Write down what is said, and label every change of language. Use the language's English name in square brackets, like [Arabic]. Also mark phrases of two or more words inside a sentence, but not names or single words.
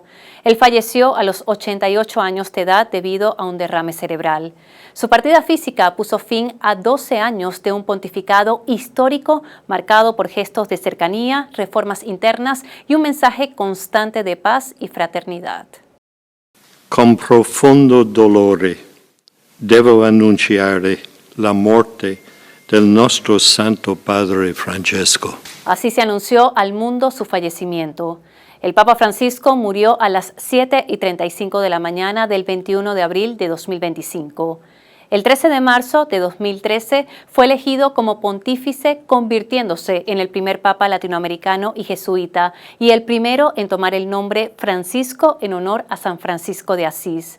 [Spanish] Él falleció a los 88 años de edad debido a un derrame cerebral. Su partida física puso fin a 12 años de un pontificado histórico marcado por gestos de cercanía, reformas internas y un mensaje constante de paz y fraternidad. [Italian] Con profondo dolore devo annunciare la morte del nostro Santo Padre Francesco. [Spanish] Así se anunció al mundo su fallecimiento. El Papa Francisco murió a las 7:35 de la mañana del 21 de abril de 2025. El 13 de marzo de 2013 fue elegido como pontífice, convirtiéndose en el primer papa latinoamericano y jesuita y el primero en tomar el nombre Francisco en honor a San Francisco de Asís.